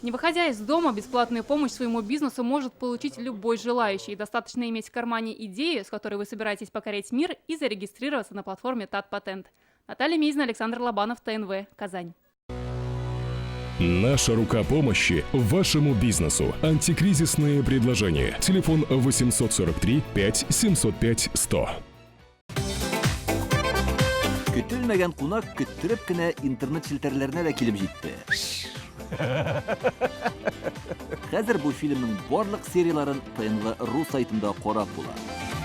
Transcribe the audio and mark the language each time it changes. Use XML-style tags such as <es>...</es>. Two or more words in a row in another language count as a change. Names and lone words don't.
<ru>Не выходя из дома, бесплатную помощь своему бизнесу может получить любой желающий. Достаточно иметь в кармане идею, с которой вы собираетесь покорять мир, и зарегистрироваться на платформе Татпатент. Наталья Мизина, Александр Лобанов, ТНВ, Казань. Наша рука помощи вашему бизнесу. Антикризисные предложения. Телефон 843 5 705 100.</ru> <tt>Көтелмәгән кунак көттөреп кенә интернет челтәрләренә дә килеп җитте. Хәзер бу фильмның барлык серияларын ТНВ.ру сайтында карап була.</tt>